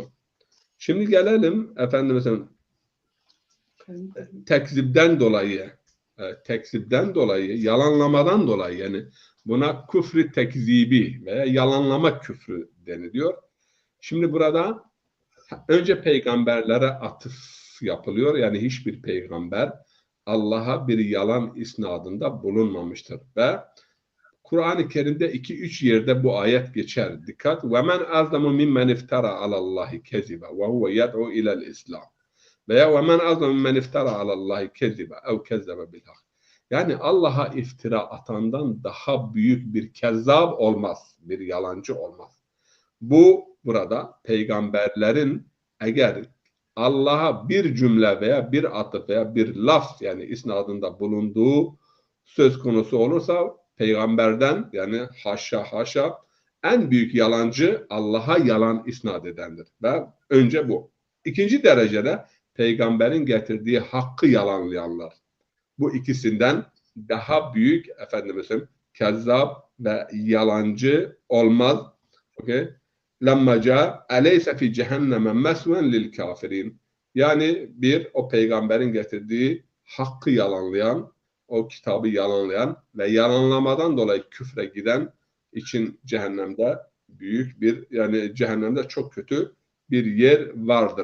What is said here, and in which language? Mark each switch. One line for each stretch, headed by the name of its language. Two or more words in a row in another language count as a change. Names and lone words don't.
Turkish: Şimdi gelelim efendimizin tekzipten dolayı, yalanlamadan dolayı yani buna küfrü tekzibi veya yalanlama küfrü deniliyor. Şimdi burada önce peygamberlere atıf yapılıyor. Yani hiçbir peygamber Allah'a bir yalan isnadında bulunmamıştır. Ve Kur'an-ı Kerim'de 2-3 yerde bu ayet geçer. Dikkat.
Arabic: وَمَنْ أَظْلَمُ مِمَّنْ اِفْتَرَى عَلَى اللّٰهِ كَذِبًا وَهُوَ يَدْعُو إِلَى الْإِسْلَامِ veya وَمَنْ أَظْلَمُ مِمَّنْ اِفْتَرَى عَلَى اللّٰهِ كَذِبًا اَوْ كَذَّبَ بِالْحَقِّ.
Turkish: Yani Allah'a iftira atandan daha büyük bir kezzab olmaz, bir yalancı olmaz. Burada peygamberlerin eğer Allah'a bir cümle veya bir atıf veya bir laf yani isnadında bulunduğu söz konusu olursa peygamberden yani haşa en büyük yalancı Allah'a yalan isnat edendir. Ve önce bu. İkinci derecede peygamberin getirdiği hakkı yalanlayanlar. Bu ikisinden daha büyük kezzab ve yalancı olmaz.
Arabic: Okay? لما جاء أليس في جهنم مثوى للكافرين.
Turkish: Yani o peygamberin getirdiği hakkı yalanlayan, o kitabı yalanlayan ve yalanlamadan dolayı küfre giden için cehennemde büyük bir yani cehennemde çok kötü bir yer vardır.